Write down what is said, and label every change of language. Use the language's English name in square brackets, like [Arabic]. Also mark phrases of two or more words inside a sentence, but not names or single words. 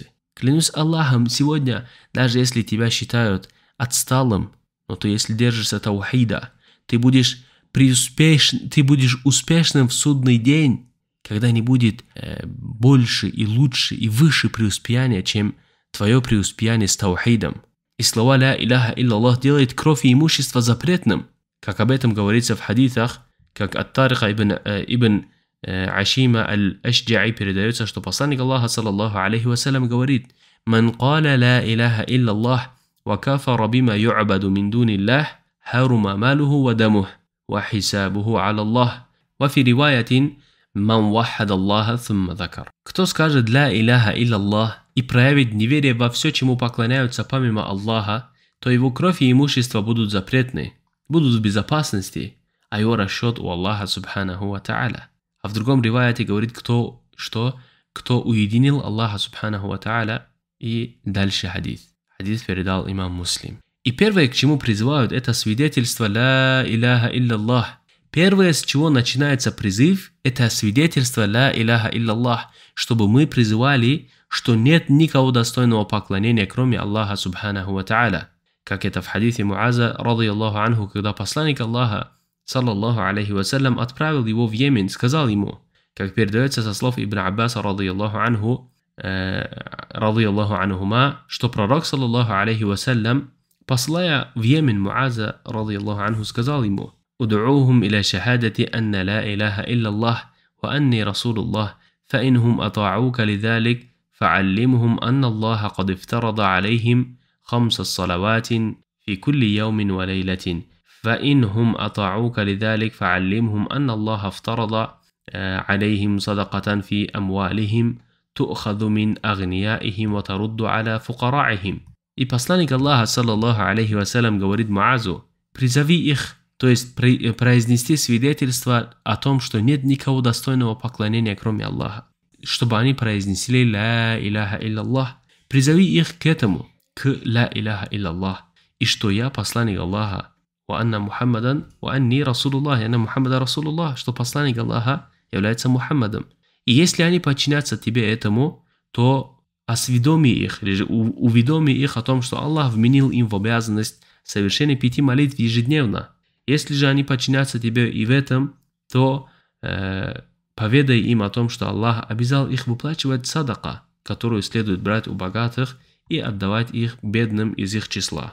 [Russian] Клянусь Аллахом, сегодня, даже если тебя считают отсталым, но то если держишься таухида, ты будешь успешным в судный день, когда не будет больше и лучше и выше преуспеяния, чем твое преуспеяние с таухидом. И слова [Arabic] «لا إله إلا الله» [Russian] делает кровь и имущество запретным, как об этом говорится в хадисах, как от Тариха ибн Ашима аль-Ашджаи передается, что посланник Аллаха, [Arabic] صلى الله عليه وسلم, [Russian] говорит: [Arabic] «من قال لا إله إلا الله وكفر بما يعبد من دون الله حرم ماله ودمه وحسابه على الله وفي رواية من وحد الله ثم ذكر». [Russian] Кто скажет [Arabic] «لا إله إلا الله» [Russian] и проявит неверие во все, чему поклоняются помимо Аллаха, то его кровь и имущество будут запретны, будут в безопасности, а его расчет у Аллаха [Arabic] سبحانه وتعالى. [Russian] А в другом риваяте говорит, кто уединил Аллаха [Arabic] سبحانه وتعالى, [Russian] и дальше хадис. Хадис передал имам Муслим. И первое, к чему призывают, это свидетельство [Arabic] «لا إله إلا الله». [Russian] Первое, с чего начинается призыв, это свидетельство [Arabic] «لا إله إلا الله», [Russian] чтобы мы призывали, что нет никого достойного поклонения, кроме Аллаха [Arabic] سبحانه وتعالى. [Russian] Как это в хадисе Муаза, [Arabic] رضي الله عنه, [Russian] когда посланник Аллаха, [Arabic] صلى الله عليه وسلم, [Russian] отправил его в Йемен, сказал ему, как передается со слов Ибн Аббаса, радийаллаху анхума, что пророк, [Arabic] صلى الله عليه وسلم, [Russian] посылая в Йемен Муаза, [Arabic] رضي الله عنه, [Russian] сказал ему: [Arabic] «ادعهم إلى شهادة أن لا إله إلا الله وأني رسول الله فإنهم أطاعوك لذلك, فعلمهم أن الله قد افترض عليهم 5 صلوات في كل يوم وليلة فإنهم أطاعوك لذلك فعلمهم أن الله افترض عليهم صدقة في أموالهم تؤخذ من أغنيائهم وترد على فقراعهم». [Russian] И посланник Аллаха, [Arabic] صلى الله عليه وسلم, [Russian] говорит Муазу: «Призови их», то есть произнести свидетельство о том, что нет никого достойного поклонения, кроме Аллаха, чтобы они произнесли [Arabic] «لا إله إلا الله». [Russian] Призови их к этому, к [Arabic] «لا إله إلا الله», [Russian] и что я посланник Аллаха, [Arabic] «وأن محمدا وأني رسول الله», «أن محمدا رسول الله», [Russian] что посланник Аллаха является Мухаммадом. И если они подчинятся тебе этому, то осведоми их, или же уведоми их о том, что Аллах вменил им в обязанность совершения 5 молитв ежедневно. Если же они подчинятся тебе и в этом, то поведай им о том, что Аллах обязал их выплачивать садака, которую следует брать у богатых и отдавать их бедным из их числа.